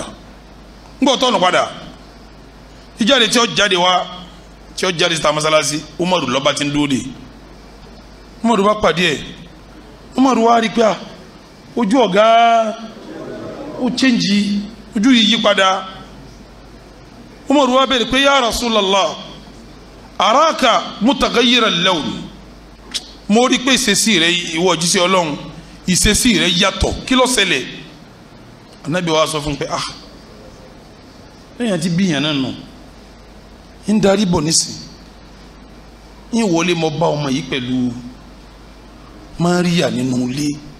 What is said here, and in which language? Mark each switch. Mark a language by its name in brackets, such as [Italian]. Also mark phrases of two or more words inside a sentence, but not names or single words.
[Yoruba] ńgbà ó tán padà ìjáde tí ó jáde wá tí ó jáde síta masalasi Umaru lọ́ba ti ń dúró de Umaru bá pàdé ẹ̀ Umaru wá rí pé ojú ọ̀gá ó chẹ́ǹjì ojú yìí yí padà Umaru wá bẹ̀rẹ̀ pé [Arabic] يا رسول الله أراك متغير اللون [Yoruba] mo rí pé ìṣesí rẹ ìwọ òjíṣẹ́ Ọlọ́run ìṣesí rẹ yàtọ̀ kí ló ṣẹlẹ̀ Ànábì wa sọ fún pé lẹ́yìn àti bíyàn náà nù ń darí bọ̀ nísìn ń wọlé mo bá ọmọ yìí pẹ̀lú Mariya nínú ilé